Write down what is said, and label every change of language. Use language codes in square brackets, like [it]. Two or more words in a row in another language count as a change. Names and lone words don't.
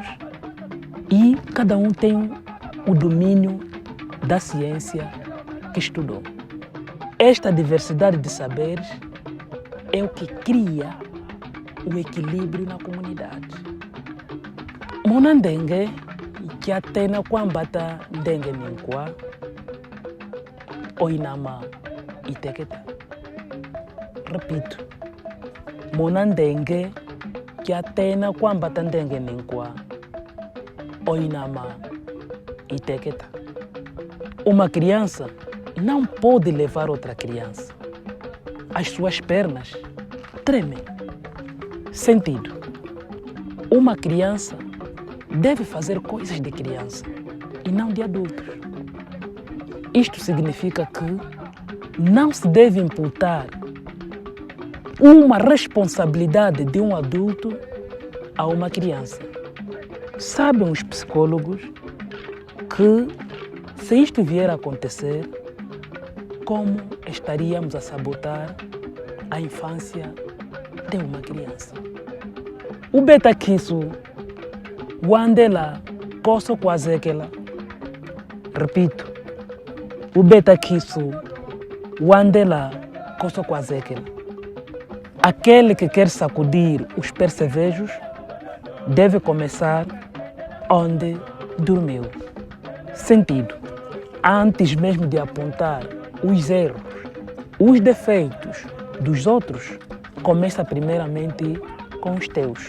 [pt] E cada um tem o domínio da ciência que estudou. Esta diversidade de saberes é o que cria o equilíbrio na comunidade. [kmb] Monandenge que atena kwambata ndenge ninkwa oinama iteketa. [pt] Repito. [kmb] Monandenge que atena kwambata ndenge ninkwa oinama iteketa. [pt] Uma criança não pode levar outra criança. As suas pernas tremem. Sentido. Uma criança deve fazer coisas de criança e não de adultos. Isto significa que não se deve imputar uma responsabilidade de um adulto a uma criança. Sabem os psicólogos que, se isto vier a acontecer, como estaríamos a sabotar a infância de uma criança? [kmb] O betaquisso, wandela, koso kwazekela. Repito, o betaquisso, wandela, koso kwazekela. [pt] Aquele que quer sacudir os percevejos deve começar onde dormiu. Sentido. Antes mesmo de apontar os erros, os defeitos dos outros, começa primeiramente com os teus.